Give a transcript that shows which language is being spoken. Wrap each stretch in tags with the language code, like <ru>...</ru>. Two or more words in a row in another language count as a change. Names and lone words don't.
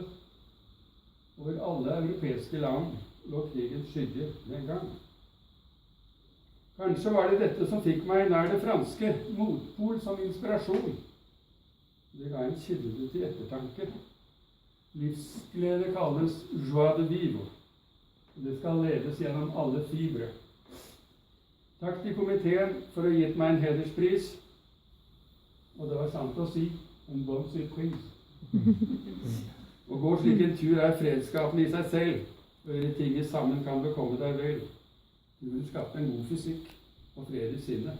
<no>Over alle europeiske land lå krigens skygge den gang. Kanskje var det dette som fikk meg nær det franske, motpol som inspirasjon. Det ga en kilde til ettertanke. Livsglede kalles</no> <fr>joie de vivre.</fr> <no>Det skal ledes gjennom alle fibre. Takk til komiteen for å ha gitt meg en hederspris. Og det var sant å si, en</no> <fr>bon surprise.</fr> <no>Å gå slik en tur er fredskapende i seg selv. Høre tinget sammen kan bekomme deg vel. Du vil skape en god fysikk og fred i sinnet.</no>